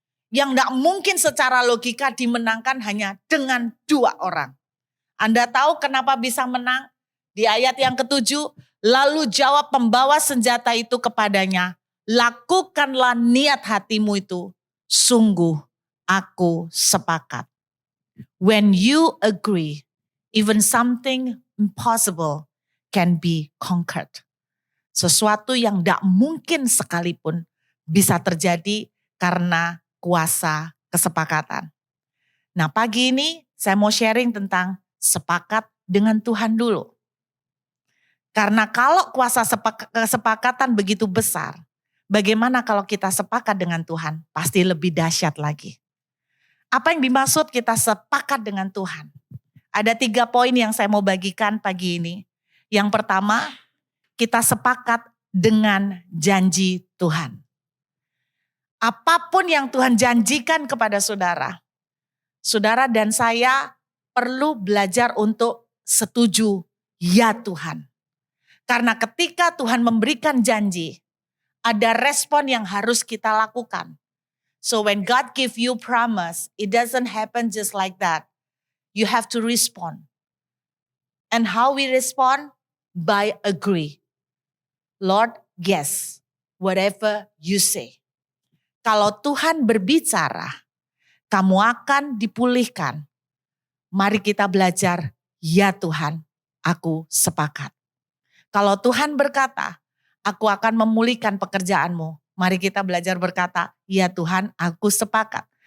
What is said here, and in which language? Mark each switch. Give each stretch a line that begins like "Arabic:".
Indonesian: Yang tidak mungkin secara logika dimenangkan hanya dengan 2 orang. Anda tahu kenapa bisa menang? Di ayat yang ke-7, lalu jawab pembawa senjata itu kepadanya, lakukanlah niat hatimu itu, sungguh aku sepakat.
English: When you agree, even something impossible can be conquered.
Indonesian: Sesuatu yang tidak mungkin sekalipun bisa terjadi karena kuasa kesepakatan. Nah, pagi ini saya mau sharing tentang sepakat dengan Tuhan dulu. Karena kalau kuasa kesepakatan begitu besar, bagaimana kalau kita sepakat dengan Tuhan? Pasti lebih dahsyat lagi. Apa yang dimaksud kita sepakat dengan Tuhan? Ada 3 poin yang saya mau bagikan pagi ini. Yang pertama, kita sepakat dengan janji Tuhan. Apapun yang Tuhan janjikan kepada saudara, saudara dan saya perlu belajar untuk setuju, ya Tuhan. Karena ketika Tuhan memberikan janji, ada respon yang harus kita lakukan.
English: So when God give you promise, it doesn't happen just like that. You have to respond. And how we respond? By agree. Lord, yes, whatever you say.
Indonesian: Kalau Tuhan berbicara, kamu akan dipulihkan. Mari kita belajar, ya Tuhan, aku sepakat. Kalau Tuhan berkata, aku akan memulihkan pekerjaanmu. Mari kita belajar berkata, ya Tuhan, aku sepakat.